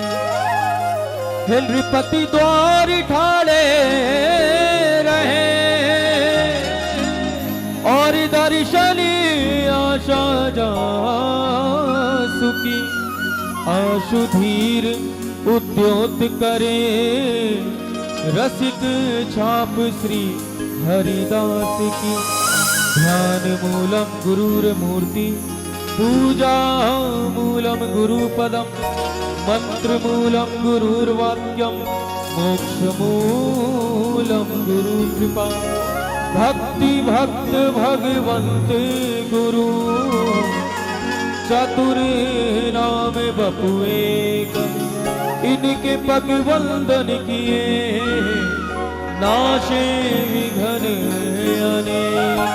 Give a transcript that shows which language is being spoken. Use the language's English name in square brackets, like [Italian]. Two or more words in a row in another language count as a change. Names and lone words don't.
[Braj] हे नृपति द्वार ठाड़े रहे और दर्शनी आशा जा सुखी। आशुधीर उद्योत करे रसिक छाप श्री हरिदास की। [Sanskrit] ध्यान मूलम गुरुर मूर्ति पूजा मूलम गुरुपदम। मंत्र मूलम गुरुर्वाक्यम मोक्ष मूलम गुरु कृपा। [Braj] भक्ति भक्त भगवंत गुरु चतुर नाम बपुएक। इनके पग वंदन किए नाशे विघन अनेक।